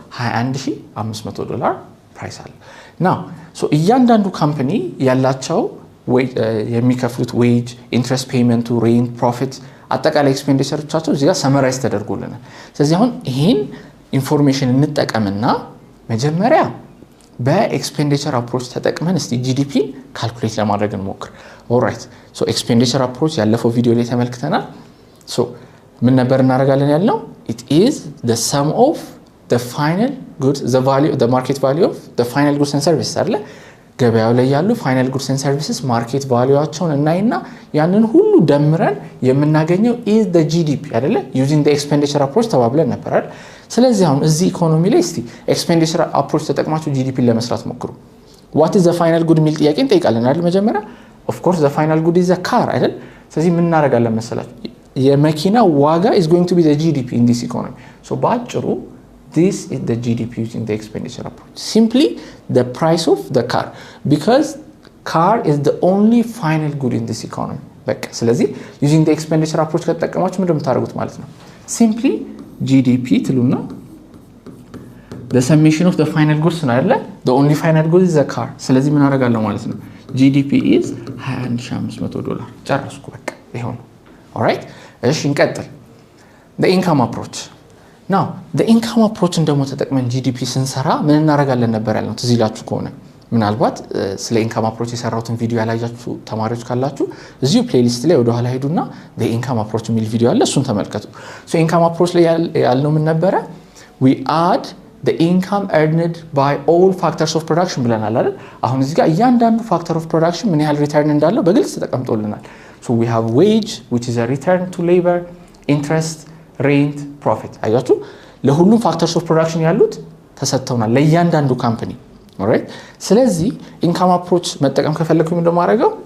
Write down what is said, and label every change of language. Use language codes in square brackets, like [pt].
[am] $21500 ፕራይስ አለው። ናው እያንዳንዱ ካምፓኒ ያላቸው የሚከፍሉት ዌጅ፣ ኢንትረስት ፔመንቱ፣ ሬንት፣ ፕሮፊት አጠቃላይ ኤክስፔንዲቸሮቻቸው እዚህ ጋር ሰመራይዝ ተደርጎልናል። ስለዚህ አሁን ይሄን ኢንፎርሜሽን እንጠቀምና መጀመሪያ በኤክስፔንዲቸር አፕሮች ተጠቅመን እስቲ ጂዲፒን ካልኩሌት ለማድረግ እንሞክር። ኦልራይት ኤክስፔንዲቸር አፕሮች ያለፈው ቪዲዮ ላይ ተመልክተናል። ምን ነበር እናደርጋለን ያልነው? [en] it is the sum of the final goods, the market value of the final goods and services [am] አይደለ? ገበያው ላይ ያሉ ፋይናል ጉድስ ኤንድ ሰርቪስስ ማርኬት ቫልዩዋቸውን እናይና ያንን ሁሉ ደምረን የምናገኘው [en] is the GDP [am] አይደለ? [en] using the expenditure approach [am] ተባብለን ነበር አይደል? ስለዚህ አሁን እዚህ ኢኮኖሚ ላይ እስቲ ኤክስፔንዲቸር አፕሮች ተጠቅማችሁ ጂዲፒን ለመስራት ሞክሩ። [en] what is the final good [am] የሚል ጥያቄ እንጠይቃለን አይደል? መጀመሪያ [en] of course the final good is a car [am] አይደል? ስለዚህ ምን እናደርጋለን መሰላችሁ? የመኪና ዋጋ [en] is going to be the GDP in this economy. [am] በአጭሩ [en] this is the GDP using the expenditure approach. Simply the price of the car, because car is the only final good in this economy. [am] በቃ ስለዚህ [en] using the expenditure approach [am] ከተጠቀማችሁ ምንድነው የምታደርጉት ማለት ነው? [en] Simply GDP [am] ትሉና [en] the summation of the final goods [am] ነው አይደለ? [en] the only final good is the car. [am] ስለዚህ ምን አደርጋለሁ ማለት ነው? GDP is $21500 ጨረስኩ በቃ ይሄው ነው። alright እሺ እንቀጥል። [en] the income approach. now the income approach [am] እንደሞ ተጠቅመን ጂዲፒ ስንሰራ ምን እናደርጋለን ነበር ያልነው? ትዝ ይላችሁ ከሆነ ምናልባት ስለ income approach የሰራሁትን ቪዲዮ ያላያችሁ ተማሪዎች ካላችሁ እዚሁ ፕሌሊስት ላይ ወደ ኋላ ሄዱና the income approach የሚል ቪዲዮ አለ፣ እሱን ተመልከቱ። income approach ላይ ያልነው ምን ነበረ? [en] we add the income earned by all factors of production [am] ብለናል አይደል? አሁን እዚህ ጋር እያንዳንዱ ፋክተር ኦፍ ፕሮዳክሽን ምን ያህል ሪተርን እንዳለው በግልጽ ተቀምጦልናል። [en] so we have wage which is a return to labor, interest, rent, profit። [am] አያችሁ ለሁሉም ፋክተርስ ኦፍ ፕሮዳክሽን ያሉት ተሰጥተውናል ለእያንዳንዱ ካምፓኒ። ኦልራይት ስለዚህ ኢንካም አፕሮች መጠቀም ከፈለኩኝ ምንድነው ማድረገው?